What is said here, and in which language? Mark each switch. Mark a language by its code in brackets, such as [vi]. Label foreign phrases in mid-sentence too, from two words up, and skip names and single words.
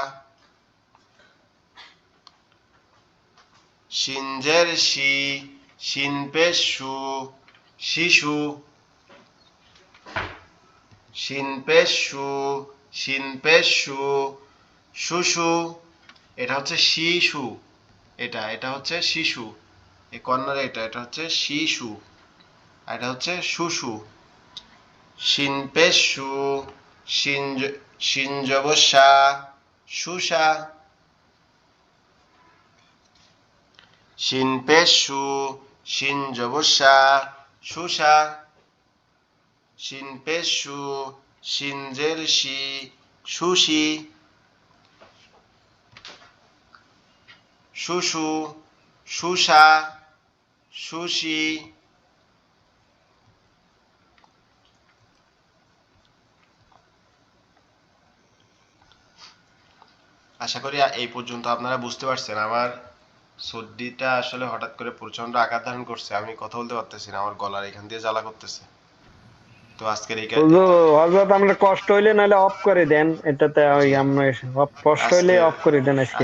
[bn] শিনজের শি, শিনপেশু, শিশু, শিনপেশু, শিনপেশু, শুশু। এটা হচ্ছে শিশু, এটা হচ্ছে শিশু, এই কর্নারে এটা হচ্ছে শিশু, আর এটা হচ্ছে শুশু। শিনপেশু, শিনজবসা, শুশা, শিনপেশু, শিনজবসা, শুশা, শিনপেশু, শিনজেরশি, শুশি, শুশু, শুশা, শুশি। আশা করি এই পর্যন্ত আপনারা বুঝতে পারছেন। আমার সর্দিটা আসলে হঠাৎ করে প্রচন্ড আকার ধারণ করছে, আমি কথা বলতে পারতেছি না, আমার গলার এখান দিয়ে জ্বালা করতেছে। তো আজকের এই হযরত আমরা কষ্ট হইলে নাহলে অফ করে দেন, এটাতে ওই আমরা কষ্ট হইলে অফ করে দেন আজকে